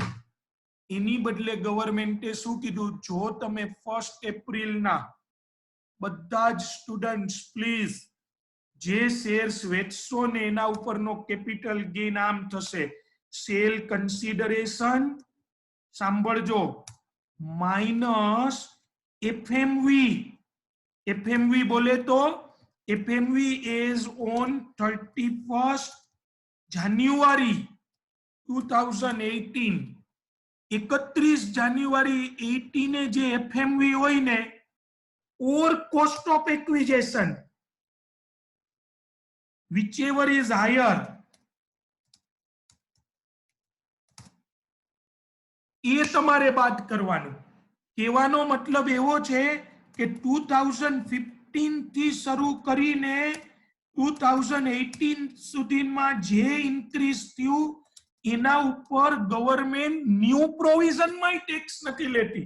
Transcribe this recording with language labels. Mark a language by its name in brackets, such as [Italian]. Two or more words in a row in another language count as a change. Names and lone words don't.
[Gujarati] એની બદલે ગવર્મેન્ટે શું કીધું, જો તમે 1 એપ્રિલ ના બધા જ સ્ટુડન્ટ્સ પ્લીઝ જે શેર્સ વેચશો ને એના ઉપરનો [English] કેપિટલ ગેઇન [Gujarati] આમ થશે, [English] સેલ કન્સિડરેશન [Gujarati] સાંભળજો [English] માઇનસ એફએમવી. [Gujarati] એફએમવી બોલે તો એફએમવી [English] is on 31st [Gujarati] જાન્યુઆરી 2018. 31 જાન્યુઆરી 18 જે એફએમવી હોય ને, [English] ઓર કોસ્ટ ઓફ એક્વિઝિશન whichever is higher, [Gujarati] એ તમારે બાદ કરવાનું. કહેવાનો મતલબ એવો છે કે 2015 થી શરૂ કરીને 2018 સુધીમાં જે ઇન્ક્રીઝ થયું એના ઉપર ગવર્મેન્ટ [English] ન્યૂ પ્રોવિઝનમાં [Gujarati] ટેક્સ નથી લેતી.